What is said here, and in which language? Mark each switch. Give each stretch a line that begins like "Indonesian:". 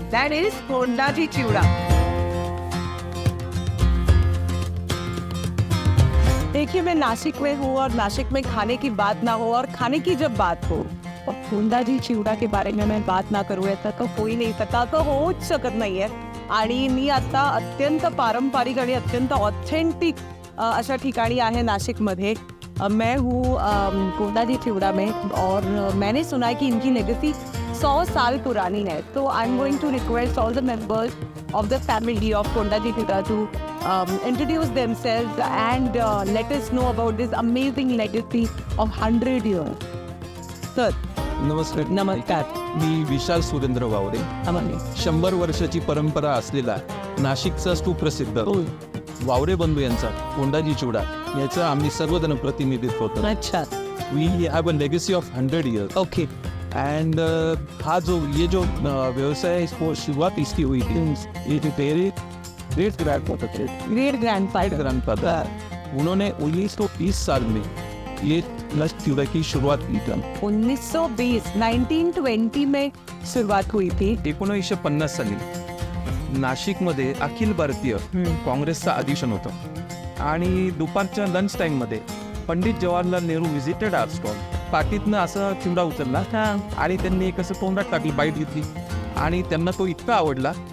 English: That is Kondaji Chiwda.
Hindi: देखिए, मैं नासिक में हूँ और नासिक में खाने की बात ना हो, और खाने की जब बात हो और कोंडाजी चिवड़ा के बारे में मैं बात ना करूँ याचा तो होई नाही सकता,
Marathi: तो होऊच शकत नाही आहे. आणि मी आता अत्यंत पारंपरिक आणि अत्यंत ऑथेंटिक अशा ठिकाणी आहे नाशिकमध्ये.
Hindi: मैं हूँ कोंडाजी चिवड़ा में, और मैंने सुना है कि इनकी लेगेसी 100 साल पुरानी है.
English: तो I am going to request all the members of the family of Kondaji Chiwda to introduce themselves and let us know about this amazing legacy of 100 years. Sir.
Marathi: नमस्कार. नमस्कार. मी विशाल सुरेंद्र वावरे. 100 वर्षाची परंपरा असलेला नाशिकचा सुप्रसिद्ध वावरे बंधू यांचा कोंडाजी चिवडा याचा आम्ही सर्वजण प्रतिनिधित्व करतो.
Hindi: अच्छा.
English: We have a legacy of 100 years. Okay.
Hindi: And हा जो व्यवसाय है, इसको शुरुआत इसकी हुई थी. ये तेरे ग्रेट ग्रैंडफादर ग्रेट ग्रैंडफादर उन्होंने 1930 साल में ये नश चिवड़ा की शुरुआत की थी. 1920 1920 में शुरुआत हुई थी.
Marathi: 1950 साली नाशिकमध्ये अखिल भारतीय काँग्रेसचं अधिवेशन होतं आणि दुपारच्या लंच टाईममध्ये Pandit Jawaharlal Nehru
English: Visited our stall.
Marathi: पाकीतनं असं चिवडा उचलला आणि त्यांनी एक असं तोंडात टाकली, बाईट घेतली आणि त्यांना तो इतका आवडला.